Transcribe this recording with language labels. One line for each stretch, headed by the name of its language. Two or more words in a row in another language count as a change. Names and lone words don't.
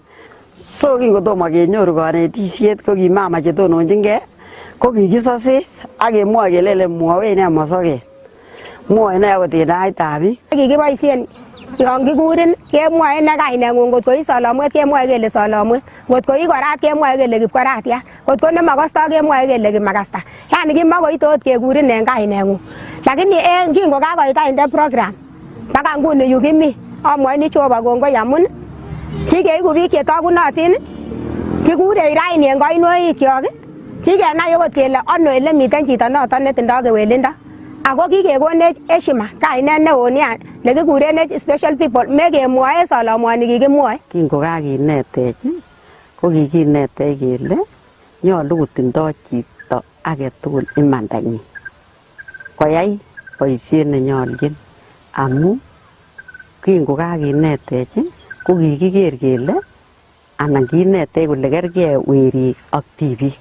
Kalenjin: So kingotomo kenyoru kanetisiet ko ki mama chetononjingei ko kikisosech akemwoe kelele mwowech ne mosoket mwoe ne akot en taitab biik. Kikiboisien yon kikurin kemwoe ne kainengung, ngot ko i Solomwet kemwoe kele Solomwet, ngot ko i Korat kemwoe kele Kipkoratiat, ngot ko nemakasta kemwoe kele Kimakasta. Yani kimakoite ot kekurin en kainengung. Lakini kingokakoit inde program mpaka nguni yu kimi amwoini Jehova kongoi amun kikeiku biik chetogunotin, kikure raini en koinoikyok, kikenai okot kele ano ele miten chito noton netindoi kewelindo. Ako kikekonech heshima kainet neo nia nekikurenech
English: special people
Kalenjin: mekemwoe Solomwoni kikimwoe. Kingokakinetech ko kikinetech kele nyolu kotindoi chito agetugul imandanyin koyai boisiet nenyolchin, amu kingokakinetech ko kikiker kele anan kinetech kole kergei werik ak tibik.